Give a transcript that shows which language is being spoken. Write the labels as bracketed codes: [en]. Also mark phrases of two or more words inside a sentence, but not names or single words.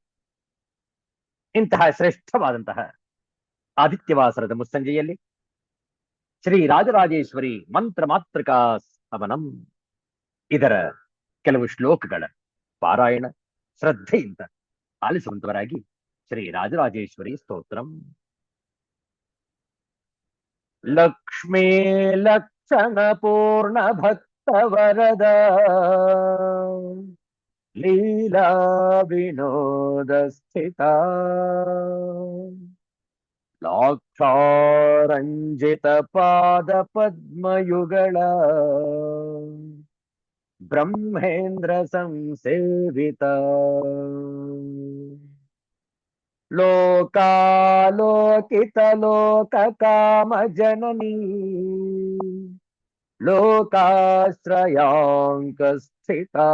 [kn] ಇಂತಹ ಶ್ರೇಷ್ಠವಾದಂತಹ ಆದಿತ್ಯವಾಸರದ ಮುಸ್ಸಂಜೆಯಲ್ಲಿ ಶ್ರೀ ರಾಜರಾಜೇಶ್ವರಿ ಮಂತ್ರ ಮಾತೃಕಾ ಹವನಂ ಇದರ ಕೆಲವು ಶ್ಲೋಕಗಳ ಪಾರಾಯಣ ಶ್ರದ್ಧೆಯಿಂದ ಆಲಿಸುವಂತವರಾಗಿ ಶ್ರೀ ರಾಜರಾಜೇಶ್ವರಿ ಸ್ತೋತ್ರಂ. [sa] ಲಕ್ಷ್ಮೀ ಲಕ್ಷಣ ಪೂರ್ಣ ಭಕ್ತ ವರದ ಲೀಲಾ ವಿನೋದ ಸ್ಥಿತ ಲಾಕ್ಷಾರಂಜಿತ ಪಾದ ಪದ್ಮಯುಗಳ ಬ್ರಹ್ಮೇಂದ್ರ ಸಂಸೇವಿತ ಲೋಕಾಲೋಕಿತ ಲೋಕ ಕಾಮ ಜನನೀ ಲೋಕಾಶ್ರಯಾಂಕ ಸ್ಥಿತ